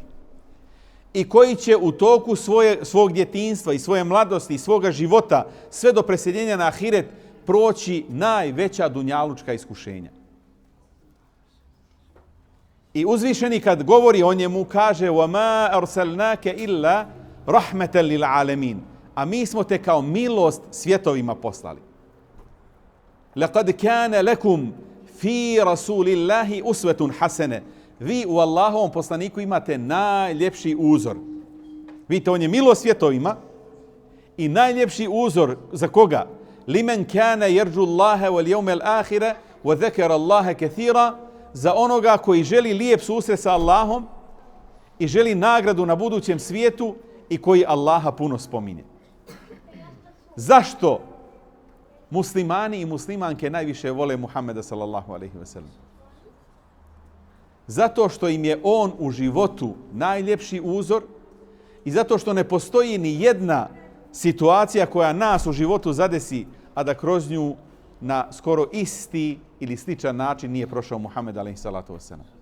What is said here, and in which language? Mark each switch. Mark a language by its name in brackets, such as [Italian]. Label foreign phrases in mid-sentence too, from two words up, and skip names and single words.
[Bosnian] I koji će u toku svog djetinjstva i svoje mladosti i svoga života sve do preseljenja na ahiret proći najveća dunjalučka iskušenja. I uzvišeni kad govori o njemu kaže [Arabic] وَمَا أَرْسَلْنَاكَ إِلَّا رَحْمَةً لِلْعَالَمِينَ. [Bosnian] A mi smo te kao milost svjetovima poslali. [Arabic] لَقَدْ كَانَ لَكُمْ فِي رَسُولِ اللَّهِ أُسْوَةٌ حَسَنَةٌ. [Bosnian] Vi u Allahovom poslaniku imate najljepši uzor. Vidite, on je milost svjetovima i najljepši uzor za koga? [Arabic] لِمَنْ كَانَ يَرْجُ اللَّهَ وَالْيَوْمَ الْآخِرَ وَذَكَرَ اللَّهَ كَثِيرًا. [Bosnian] Za onoga koji želi lijep susret sa Allahom i želi nagradu na budućem svijetu i koji Allaha puno spominje. Zašto muslimani i muslimanke najviše vole Muhameda [Arabic] صلى الله عليه وسلم? [Bosnian] Zato što im je on u životu najljepši uzor i zato što ne postoji ni jedna situacija koja nas u životu zadesi, a da kroz nju na skoro isti ili sličan način nije prošao Muhammed [Arabic] عليه الصلاة والسلام.